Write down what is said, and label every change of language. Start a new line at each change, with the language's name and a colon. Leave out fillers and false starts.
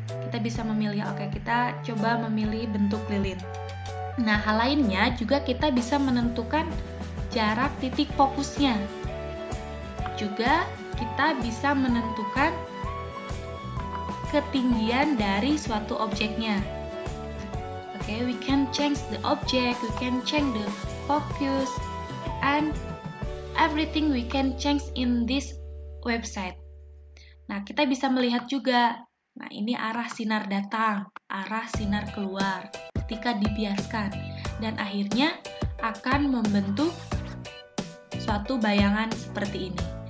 Indonesian: Kita bisa memilih, oke, kita coba memilih bentuk lilin. Nah, hal lainnya juga kita bisa menentukan jarak titik fokusnya. Juga kita bisa menentukan ketinggian dari suatu objeknya.
English: Oke, we can change the object, we can change the focus, and everything we can change in this website.
Indonesian: Nah, kita bisa melihat juga, nah ini arah sinar datang, arah sinar keluar ketika dibiaskan, dan akhirnya akan membentuk suatu bayangan seperti ini.